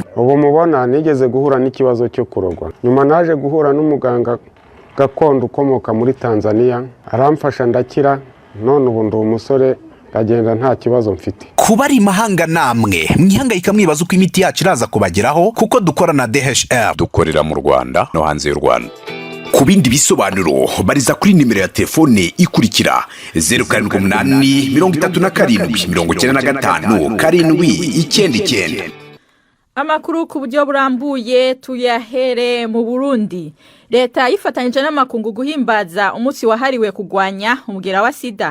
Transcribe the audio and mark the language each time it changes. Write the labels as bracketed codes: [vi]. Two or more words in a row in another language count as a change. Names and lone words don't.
[rw] Ubu mubona nigeze guhura n'ikibazo cyo kurogwa, nyuma naje guhura n'umuganga gakondo ukomoka muri Tanzania, aramfasha ndakira, none ubu ndi umusore agenda nta kibazo mfite. Kuba ari mahanga namwe mwihangayika mwibaza uko imiti yacu iraza kubageraho, kuko dukora na DHR, dukorera mu Rwanda no hanze y'u Rwanda. Ku bindi bisobanuro bariza kuri nimero ya telefone ikurikira 078795 Amakuru ku buryo burambuye tuyahere mu Burundi. [rn] Leta yifatanyije n'amakungu guhimbaza umunsi wahariwe kugwanya umugera wa sida.